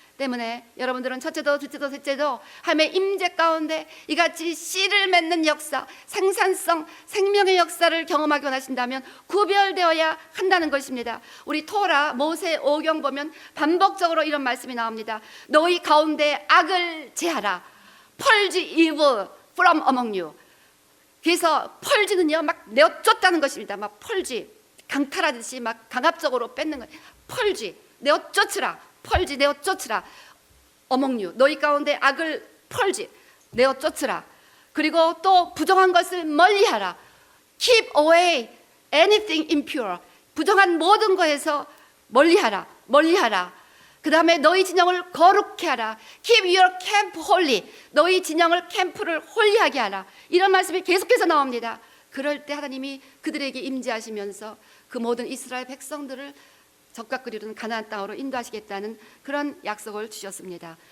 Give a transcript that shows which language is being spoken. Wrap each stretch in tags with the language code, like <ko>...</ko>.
<ko>때문에 여러분들은 첫째도 둘째도 셋째도 하나님의 임재 가운데 이같이 씨를 맺는 역사, 생산성, 생명의 역사를 경험하기 원하신다면 구별되어야 한다는 것입니다. 우리 토라 모세 오경 보면 반복적으로 이런 말씀이 나옵니다. 너희 가운데 악을 제하라.</ko> <en>Purge evil from among you.</en> <ko>그래서 펄지는요 막 내어쫓다는 것입니다. 막 펄지, 강탈하듯이 막 강압적으로 뺏는 거예요. 펄지, 내어쫓으라. 펄지, 내어 쫓으라. 어몽류, 너희 가운데 악을 펄지, 내어 쫓으라. 그리고 또 부정한 것을 멀리하라.</ko> <en>Keep away anything impure.</en> <ko>부정한 모든 것에서 멀리하라. 멀리하라. 그 다음에 너희 진영을 거룩케 하라.</ko> <en>Keep your camp holy.</en> <ko>너희 진영을 캠프를 홀리하게 하라. 이런 말씀이 계속해서 나옵니다. 그럴 때 하나님이 그들에게 임재하시면서 그 모든 이스라엘 백성들을 적과 끓이는 가나안 땅으로 인도하시겠다는 그런 약속을 주셨습니다.</ko>